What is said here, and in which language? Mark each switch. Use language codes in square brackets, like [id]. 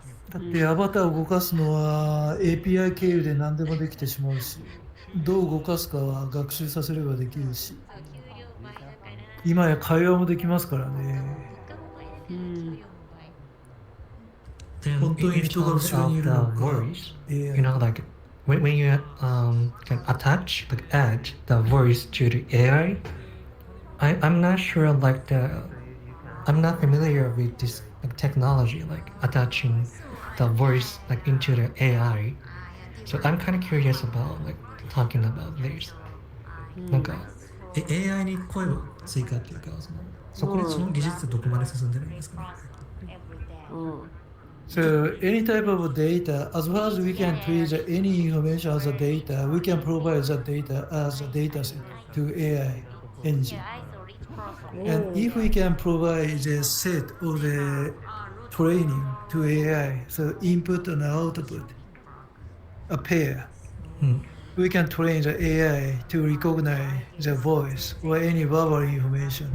[ja] だってアバターを動かすのは API 経由で何でもできてしまうし、どう動かすかは学習させればできるし、今や会話もできますからね。本当に人が後ろにいるのか。 [en] You know, like when you can attach, like add the voice to the AI, I'm not sure, like I'm not familiar with this like, technology, like attaching the voice like into the AI. So I'm kind of curious about like talking about this. [ja] なんか AI に声を追加っていうか、そこでその技術ってどこまで進んでるんですかね。 [en] So any type of data, as far as we can treat any information as a data, we can provide that data as a data set to AI engine. And if we can provide the set of the training to AI, so input and output, a pair, we can train the AI to recognize the voice or any verbal information.